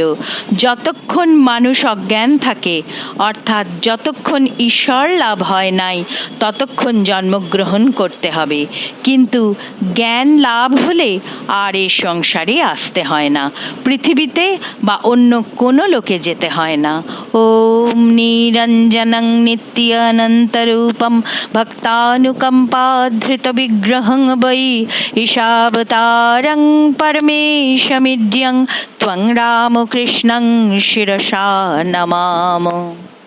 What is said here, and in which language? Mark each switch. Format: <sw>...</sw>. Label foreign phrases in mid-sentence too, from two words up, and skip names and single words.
<bn>যতক্ষণ মানুষ অজ্ঞান থাকে, অর্থাৎ যতক্ষণ ঈশ্বর লাভ হয় নাই, ততক্ষণ জন্মগ্রহণ করতে হবে। কিন্তু জ্ঞান লাভ হলে আর এ সংসারে আসতে হয় না, পৃথিবীতে বা অন্য কোনো লোকে যেতে হয় না।</bn> <sa>ওম নিরঞ্জনং নিত্যানন্তরূপম ভক্তানুকম্পাধৃত বিগ্রহং বৈ ঈশাবতারং পরমেশমিড্যং ত্বং রামকৃষ্ণং শিরসা নমামো।</sa>